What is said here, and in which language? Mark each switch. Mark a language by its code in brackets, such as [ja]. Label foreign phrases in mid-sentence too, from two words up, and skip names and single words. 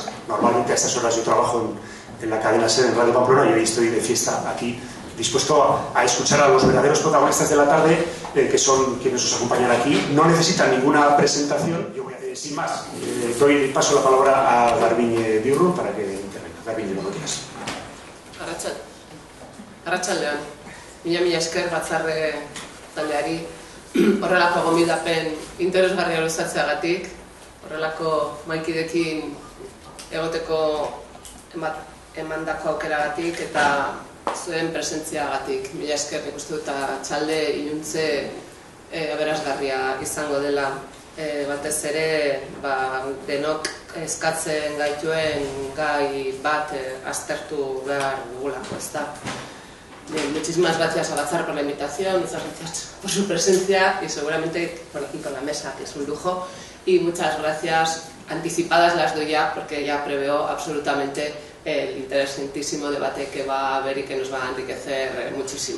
[es] Normalmente a estas horas yo trabajo en la cadena SER en Radio Pamplona, y hoy estoy de fiesta aquí, dispuesto a escuchar a los verdaderos protagonistas de la tarde, que son quienes os acompañan aquí. No necesitan ninguna presentación. Yo voy a, sin más, paso la palabra a Garbiñe Birru para que intervenga. Garbiñe, cuando quieras. [eu] Arratsaldeon. Mila esker Batzarre taldeari horrelako gonbidapen interesgarria luzatzeagatik, horrelako maikidekin egoteko emandako aukeragatik eta zuen presentziagatik. Mila esker, nik uste dut txalde iluntze aberasgarria izango dela, batez ere denok eskatzen gaituen gai bat aztertu behar dugulako, ezta? [es] Bien, muchísimas gracias a Batzarre por la invitación, muchas gracias por su presencia y seguramente por aquí con la mesa, que es un lujo, y muchas gracias anticipadas las doy ya, porque ya preveo absolutamente el interesantísimo debate que va a haber y que nos va a enriquecer muchísimo.